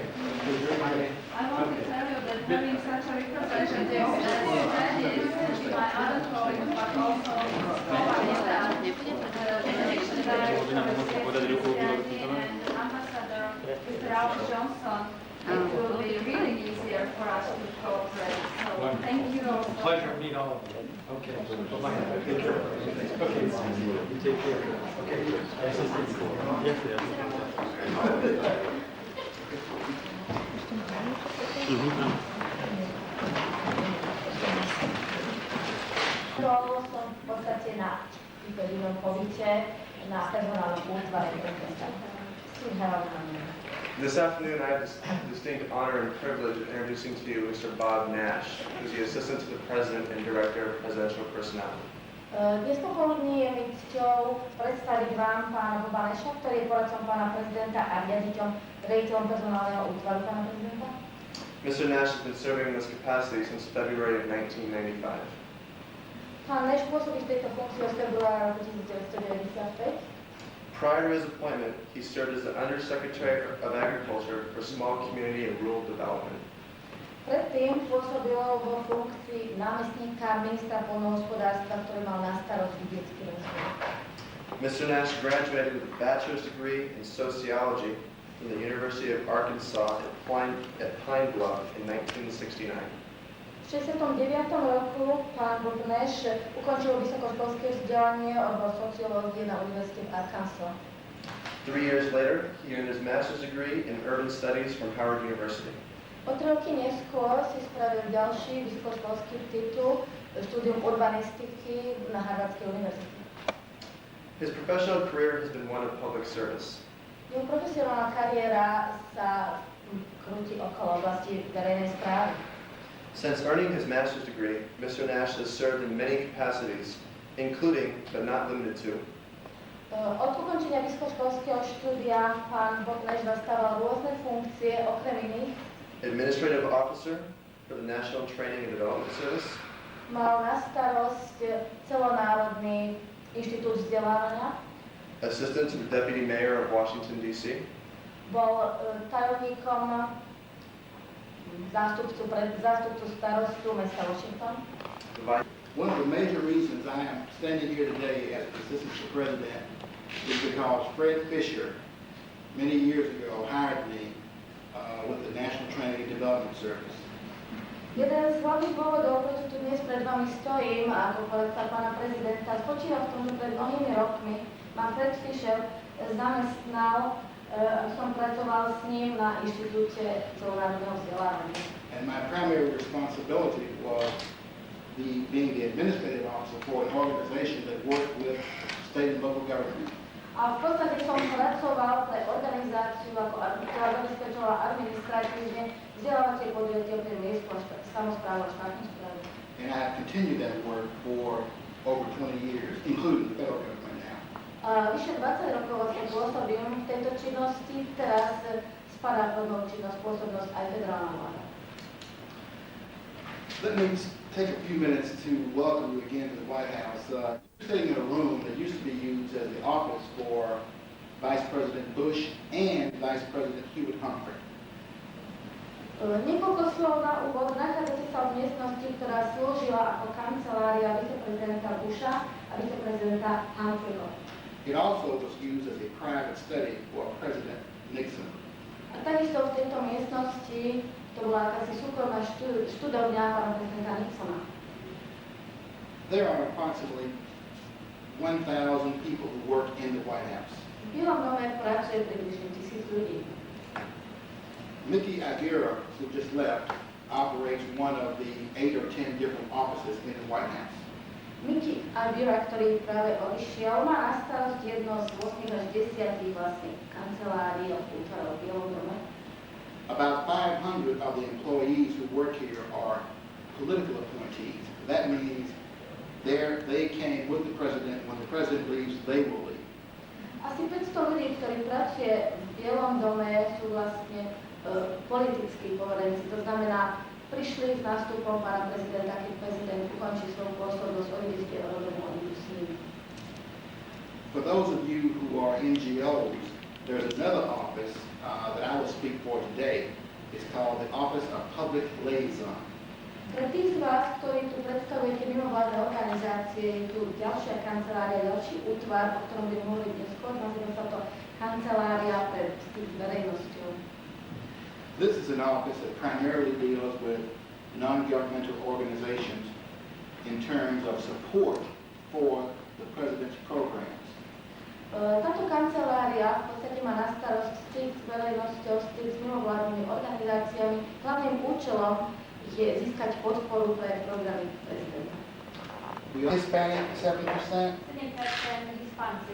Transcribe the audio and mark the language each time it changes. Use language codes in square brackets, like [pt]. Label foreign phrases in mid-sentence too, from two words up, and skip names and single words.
[en] I want to tell you that having such a representative is my other colleagues, but also and Ambassador Mr. Ralph Johnson. It will be really easier for us to cooperate. So thank you also. Pleasure to meet all of you. Okay. Bye-bye. Take care. Okay. You take care. Okay. [sk] Bol som v podstate na výberovom pobyte na personálnom útvare prezidenta. [en] This afternoon, I have the distinct honor and privilege of introducing to you Mr. Bob Nash, who's the Assistant to the President and Director of Presidential Personnel. [sk] Dnes popoludní je mi cťou predstaviť vám pána Boba Nasha, ktorý je poradcom pána prezidenta a riaditeľom personálneho útvaru pána prezidenta. [en] Mr. Nash has been serving in this capacity since February of 1995. [sk] Pán Nash pôsobí v tejto funkcii od februára 1995. [en] Prior to his appointment, he served as the Undersecretary of Agriculture for Small Community and Rural Development. [sk] Predtým pôsobil vo funkcii námestníka ministra poľnohospodárstva, ktorý mal na starost vidiecký rozvoj. [en] Mr. Nash graduated with a bachelor's degree in sociology from the University of Arkansas at Pine Bluff in 1969. [sk] V 69. roku pán Bob Nash ukončil vysokoškolské vzdelanie odbor sociológie na Univerzite v Arkansas. [en] 3 years later, he earned his master's degree in urban studies from Howard University. [sk] O 3 roky neskôr si spravil ďalší vysokoškolský titul štúdium urbanistiky na Harvardskej univerzite. [en] His professional career has been one of public service. [sk] Jeho profesionálna kariéra sa krúti okolo oblasti verejnej správy. [en] Since earning his master's degree, Mr. Nash has served in many capacities, including, but not limited to, [sk] Od ukončenia vysokoškolského štúdia pán Bob Nash zastával rôzne funkcie, okrem iných [en] administrative officer for the National Training and Development Service, [sk] mal na starosť celonárodný inštitút vzdelávania, [en] assistant to the deputy mayor of Washington, D.C., [sk] bol tajomníkom zástupcu starostu mesta Washington. [en] One of the major reasons I am standing here today as assistant to president is because Fred Fisher, many years ago, hired me with the National Training and Development Service. [sk] Jeden z hlavných dôvodov, prečo tu dnes pred vami stojím ako poradca pána prezidenta, spočíva v tom, že pred mnohými rokmi ma Fred Fisher zamestnal, som pracoval s ním na inštitúte celonárodného vzdelávania. [en] And my primary responsibility was being the administrative officer for an organization that worked with state and local government. [sk] A v podstate som pracoval pre organizáciu, ktorá zabezpečovala administratívne vzdelávacie podujatí pre miestnu samosprávu a štátnu správu. [en] And I have continued that work for over 20 years, including the federal government now. [sk] Vyše 20 rokov vlastne pôsobím v tejto činnosti, teraz spadá pod moju činnosť pôsobnosť aj federálna vláda. [en] Let me take a few minutes to welcome you again to the White House. Sitting in a room that used to be used as the office for Vice President Bush and Vice President Hewitt Humphrey. [sk] Niekoľko slov na úvod. Nachádzate sa v miestnosti, ktorá slúžila ako kancelária viceprezidenta Busha a viceprezidenta Humphreyho. [en] It also was used as a private study for President Nixon. [sk] A takisto v tejto miestnosti to bola akási súkromná študovňa pána prezidenta Nixona. [en] There are approximately 1,000 people who work in the White House. [sk] V Bielom dome pracuje približne 1000 ľudí. [en] Mickey Aguirre, who just left, operates one of the 8 or 10 different offices in the White House. [sk] Mickey Aguirre, ktorý práve odišiel, má na starosť jedno z 8 až 10 vlastne kancelárií a útvarov v Bielom dome. [en] About 500 of the employees who work here are political appointees. That means they came with the president. When the president leaves, they will leave. [sk] Asi 500 ľudí, ktorí pracuje v Bielom dome, sú vlastne politickí poverenci. To znamená, prišli s nástupom pána prezidenta, keď prezident ukončí svoju pôsobnosť, oni by zbierajú domu, oni idú s ním. [en] For those of you who are NGOs, there's another office that I will speak for today. It's called the Office of Public Liaison. [sk] Pre tých z vás, ktorí tu predstavujete mimovládne organizácie, je tu ďalšia kancelária, ďalší útvar, o ktorom budem hovoriť neskôr, nazýva sa to Kancelária pre styk s verejnosťou. [en] This is an office that primarily deals with non-governmental organizations in terms of support for the president's programs. [sk] Táto kancelária v podstate má na starosť styk s verejnosťou, styk s mimovládnymi organizáciami. Hlavným účelom je získať podporu pre programy prezidenta. [en] We are Hispanic 7%, [sk] 7% Hispánci,